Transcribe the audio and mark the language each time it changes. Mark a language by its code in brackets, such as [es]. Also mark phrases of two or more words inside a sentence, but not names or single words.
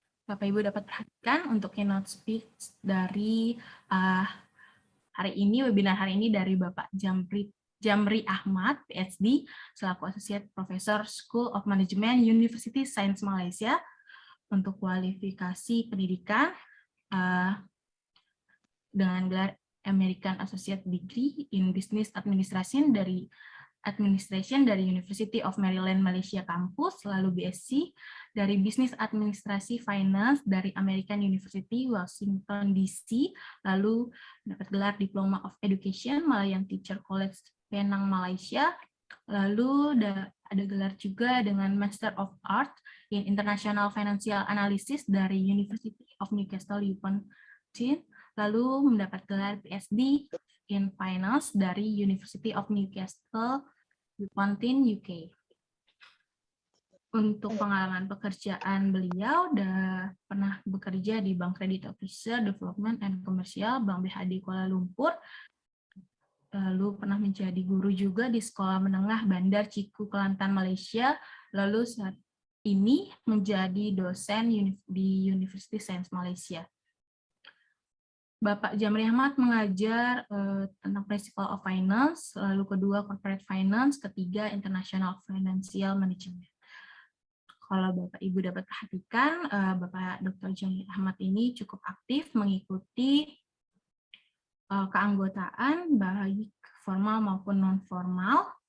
[id] Bapak Ibu dapat perhatikan untuk [en] keynote speech [id] dari hari ini, webinar hari ini dari Bapak Jamri Ahmad, PhD, selaku [en] Associate Professor [id] School of Management, University Science Malaysia, untuk kualifikasi pendidikan dengan gelar [en] American Associate Degree in Business Administration [id] dari University of Maryland Malaysia Campus, lalu BSc dari Business Administrasi Finance dari American University Washington DC, lalu dapat gelar [en] Diploma of Education [id] Malayan Teacher College Penang Malaysia, lalu ada gelar juga dengan [en] Master of Art in International Financial Analysis [id] dari University of Newcastle upon Tyne, lalu mendapat gelar [en] PhD in Finance [id] dari University of Newcastle upon Tyne, UK. Untuk pengalaman pekerjaan beliau, udah pernah bekerja di [en] Bank Credit Officer Development and Commercial, [id] Bank BHD Kuala Lumpur, lalu pernah menjadi guru juga di Sekolah Menengah Bandar Ciku, Kelantan, Malaysia, lalu saat ini menjadi dosen di University Science Malaysia. Bapak Jamri Ahmad mengajar tentang [en] Principle of Finance, [id] lalu kedua [en] Corporate Finance, [id] ketiga [en] International Financial Management. [id] Kalau Bapak Ibu dapat perhatikan, Bapak Dr. Jamri Ahmad ini cukup aktif mengikuti keanggotaan baik formal maupun non-formal.